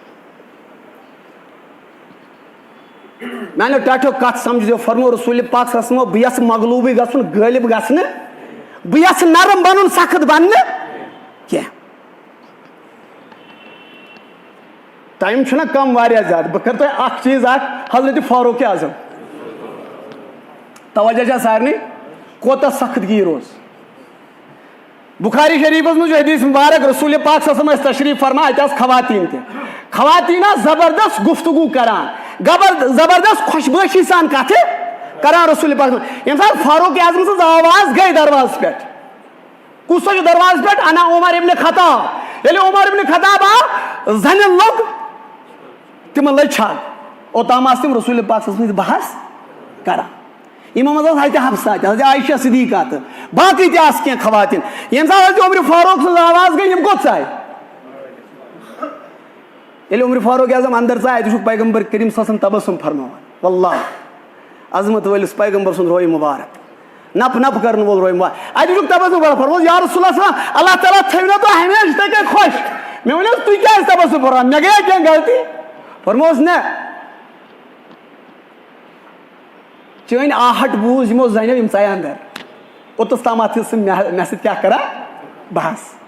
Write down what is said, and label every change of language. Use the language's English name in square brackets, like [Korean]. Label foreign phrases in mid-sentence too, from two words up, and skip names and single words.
[Kashmiri] میانیو ٹاٹھیو کتھ سمجھ دیو فرمو رسول پاک [Arabic] صلی اللہ علیہ وسلم [Kashmiri] بہٕ یژھٕ مغلوبٕے گژھُن غٲلب گژھنہٕ بہٕ یژھٕ نرم بنُن سخت بننہٕ کینٛہہ. ٹایم چھُنہ کم واریاہ زیادٕ بہٕ کرٕ تۄہہِ اکھ چیٖز اکھ حضرت فاروق اعظم توجہ چھا سارنٕے کوتاہ سخت گیٖر اوس. بخاری شریفس منٛز چھُ حدیث مبارک رسول پاک [Arabic] صلی اللہ علیہ وسلم [Kashmiri] ٲسۍ تشریف فرمان اتہِ آسہٕ خواتیٖن تہِ خواتیٖن آسہٕ زبردست گفتگو کران زبردست خوشبٲشی سان کتھٕ کران رسول پاک ییٚمہِ ساتہٕ فاروق اعظم سٕنٛز آواز گٔے دروازس پٮ۪ٹھ کُس چھُ دروازس پٮ۪ٹھ انا عمر ابن خطاب ییٚلہِ عمر ابن خطاب آو زنٮ۪ن لوٚگ تِمن لٔج چھگ اوٚتام آسہٕ تِم رسول پاک [Arabic] صلی اللہ علیہ وسلم [Kashmiri] بحث کران یِمن منٛز ٲس حضرت حفصہ تہِ حضرت عائشہ صدیقہ تہٕ باقٕے تہِ آسہٕ کینٛہہ خواتیٖن ییٚمہِ ساتہٕ حضرت عمر فاروق سٕنٛز آواز گٔے یِم کوٚت ژاے ییٚلہِ عمر فاروق اعظم اندر ژاے اَتہِ وٕچھُکھ پیغمبر کریم [Arabic] صلی اللہ علیہ وسلم [Kashmiri] تبسم فرماوان واللہ عظمت وٲلِس پیغمبر سُنٛد رویہِ مُبارک نپ نپ کرن وول رویہِ مُبارک اَتہِ وٕچھُکھ تبسم فرمووُس [Arabic] یا رسول اللہ صلی اللہ علیہ وسلم [Kashmiri] اللہ تعالیٰ تھٲیو تۄہہِ ہمیشہٕ یِتھَے کٔنۍ خۄش مےٚ ؤنِو حظ تُہۍ کیازِ تبسم فرماوان مےٚ گٔیے کینٛہہ غلطی فرمووُس نہ چٲنۍ آہٹ بوٗز یِمو زنیو یِم ژاے اندر اوٚتَس تامَتھ ٲسۍ مےٚ سۭتۍ کیٛاہ کران بحث.